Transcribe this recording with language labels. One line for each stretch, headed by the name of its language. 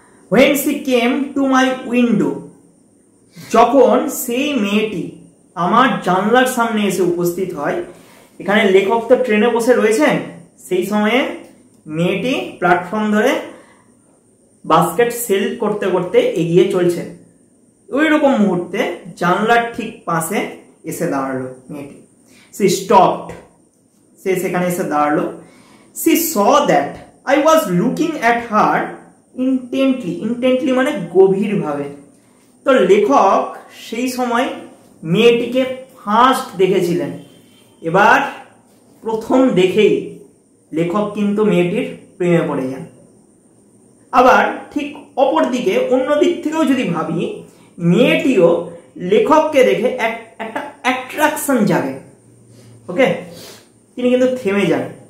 English: When she came to my window,
Bangla: যখন সেই মেয়েটি আমার জানলার সামনে এসে উপস্থিত হয়, এখানে লেখক তো ট্রেনে বসে রয়েছেন, সেই সময়ে মেয়েটি প্ল্যাটফর্ম ধরে বাস্কেট সেল করতে করতে এগিয়ে চলছে। ওই রকম মুহূর্তে জানলার ঠিক পাশে এসে দাঁড়ালো মেয়েটি।
English: She stopped,
Bangla: সে সেখানে এসে দাঁড়ালো।
English: She saw that I was looking at her intently, intently
Bangla: মানে গভীরভাবে। তো লেখক সেই সময় মেয়েটিকে ফার্স্ট দেখেছিলেন, এবার প্রথম দেখেই লেখক কিন্তু মেয়েটির প্রেমে পড়ে যান। আবার ঠিক অপর দিকে অন্য দিক থেকেও যদি ভাবি, মেয়েটিও লেখককে দেখে একটা অ্যাট্রাকশন জাগে, ওকে, তিনি কিন্তু থেমে যান।